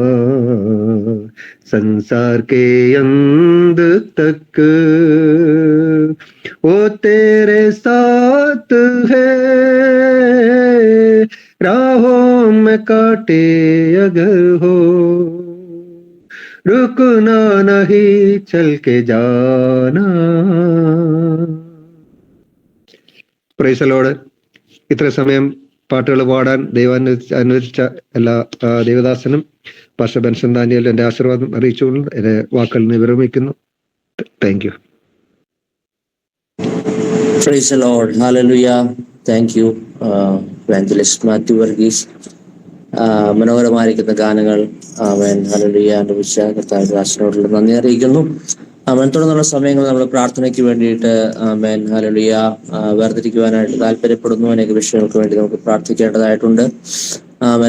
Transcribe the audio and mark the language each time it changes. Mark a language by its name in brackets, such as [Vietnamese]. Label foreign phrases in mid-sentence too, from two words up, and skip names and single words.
[Hindi] संसार के अंत तक वो तेरे साथ है। राहों में काटे अगर हो, रुकना नहीं, चल के जाना. [English] praise the Lord. [Malayalam] ഇത്ര സമയം പാട്ടുകൾ പാടാൻ ദൈവം അനുവദിച്ച എല്ലാ ദേവദാസനും പാസ്റ്റർ ബെൻസൺ ദാനിയേൽ എൻ്റെ ആശീർവാദം അറിയിച്ചുകൊണ്ട് എൻ്റെ വാക്കുകൾ വിരമിക്കുന്നു. [English] thank you. Praise the Lord. Hallelujah. Thank you, Evangelist Matthew Varghese. [Malayalam] മനോഹരമായിരിക്കുന്ന ഗാനങ്ങൾ [Hebrew] אמן הללויה [Malayalam] അനുഭവിച്ച കർത്താവിന്റെ ദാസനോടുള്ള നന്ദി അറിയിക്കുന്നു. ആമേൻ. തുടർന്നുള്ള സമയങ്ങൾ നമ്മൾ പ്രാർത്ഥനയ്ക്ക് വേണ്ടിയിട്ട് [Hebrew] אמן הללויה [Malayalam] വേർതിരിക്കുവാനായിട്ട് താല്പര്യപ്പെടുന്നു. അനേക വിഷയങ്ങൾക്ക് വേണ്ടി നമുക്ക് പ്രാർത്ഥിക്കേണ്ടതായിട്ടുണ്ട്. ആമേൻ.